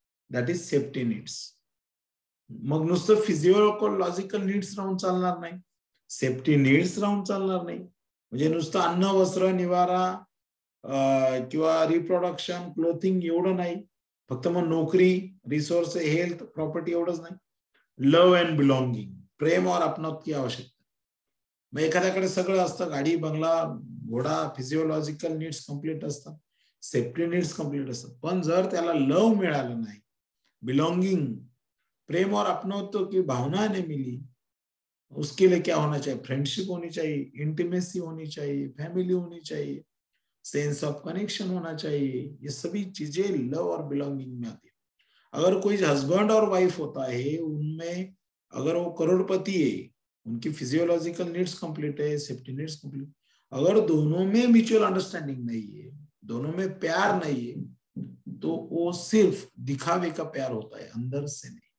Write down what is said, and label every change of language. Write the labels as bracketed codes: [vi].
[en] That is safety needs. [mr] मग नुसतं physiological needs राहून चालणार नाही, सेफ्टी नीड्स राहून चालणार नाही. म्हणजे नुसतं अन्न, वस्त्र, निवारा किंवा रिप्रोडक्शन, क्लोथिंग एवढं नाही. फक्त मग नोकरी, रिसोर्स, हेल्थ, प्रॉपर्टी एवढंच नाही. [hi] लव्ह अँड बिलॉंगिंग, प्रेम और अपनत्व की आवश्यकता. [mr] मग एखाद्याकडे सगळं असतं, गाडी, बंगला, घोडा, फिजियोलॉजिकल नीड्स कम्प्लीट असतात, सेफ्टी नीड्स कम्प्लीट असतात. पण जर त्याला लव मिळालं नाही, [hi] बिलॉंगिंग, प्रेम और अपनत्व की भावना नहीं मिली, उसके लिए क्या होना चाहिए? फ्रेंडशिप होनी चाहिए, इंटीमेसी होनी चाहिए, फैमिली होनी चाहिए, सेंस ऑफ कनेक्शन होना चाहिए. ये सभी चीजें लव और बिलोंगिंग में आती है. अगर कोई हस्बैंड और वाइफ होता है, उनमें अगर वो करोड़पति है, उनकी फिजियोलॉजिकल नीड्स कंप्लीट है, सेफ्टी नीड्स कंप्लीट, अगर दोनों में म्यूचुअल अंडरस्टैंडिंग नहीं है, दोनों में प्यार नहीं है, तो वो सिर्फ दिखावे का प्यार होता है, अंदर से नहीं.